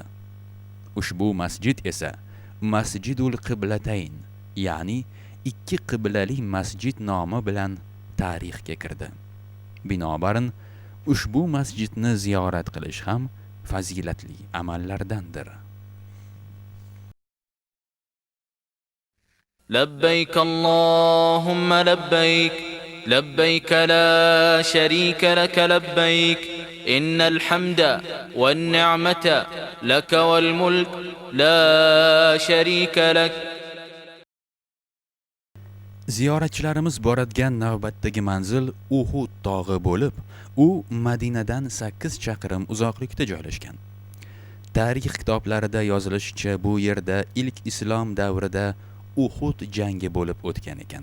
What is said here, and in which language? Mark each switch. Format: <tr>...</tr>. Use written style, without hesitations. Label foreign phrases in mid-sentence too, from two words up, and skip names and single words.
<uz>Ushbu masjid esa Masjidul Qiblatayn, ya'ni ikki qiblali masjid nomi bilan tarixga kirdi. Binobarin, ushbu masjidni ziyorat qilish ham fazilatli amallardandir.</uz> <ar>لبيك اللهم لبيك لبيك لا شريك لك لبيك إن الحمد والنعمة لك والملك لا شريك لك.</ar> <uz>Ziyoratchilarimiz boradigan navbatdagi manzil Uhud tog'i bo'lib, u Madinadan 8 chaqirim uzoqlikda joylashgan. Tarix kitoblarida yozilishicha, bu yerda ilk islom davrida Uhud jangi bo'lib o'tgan ekan.</uz>